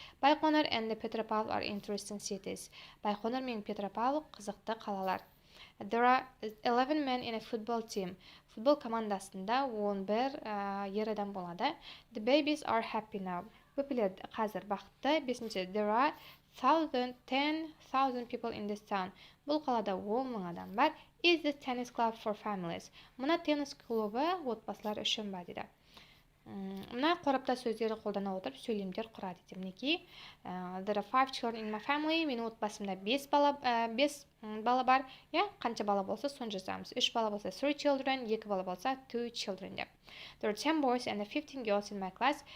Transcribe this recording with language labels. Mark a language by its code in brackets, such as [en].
[en] Байқоңыр and Петропавл are interesting cities. [kk] Байқоңыр мен Петропавл қызықты қалалар. [en] There are 11 men in a football team. [kk] Футбол командасында 11 ер адам болады. [en] The babies are happy now. [kk] Бөпелер қазір бақытты. Бесінші, [en] there are 10,000 people in this town. [kk] Бұл қалада 10,000 адам бар. [en] Is this tennis club for families? [kk] Мұна теннис клубы отбасылар үшін ба дейді. Мұна қорапта сөздері қолдана отырып сөйлемдер құрады дейді. Мінекей, [en] there are 5 children in my family. [kk] Менің отбасымда 5 бала бар. Қанша бала болса соны жазамыз. 3 бала болса 3 children, 2 бала болса 2 children деп. [en] There are 10 boys and 15 girls in my class.